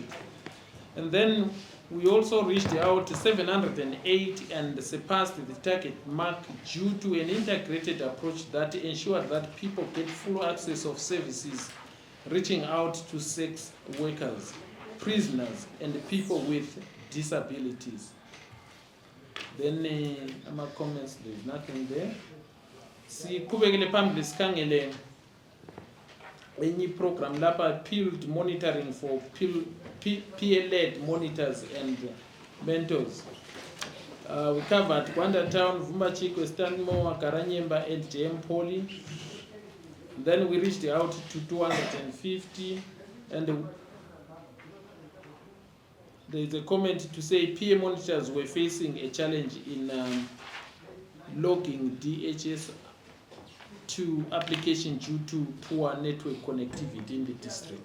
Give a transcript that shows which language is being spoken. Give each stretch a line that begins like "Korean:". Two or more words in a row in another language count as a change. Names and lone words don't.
English: And then we also reached out to 708 and surpassed the target mark due to an integrated approach that ensured that people get full access of services, reaching out to sex workers, prisoners, and people with disabilities. Then comments, there's nothing there.
North Ndebele: Siqhubekele phambili sikhangele enye program lapha,
English: field monitoring for peer-led monitors and mentors. We covered Gwanda Town, Vumbachiko, Stanmore, Karanyemba, and JM Poly. Then we reached out to 250, and there is a comment to say peer monitors were facing a challenge in logging DHS to application due to poor network connectivity in the district.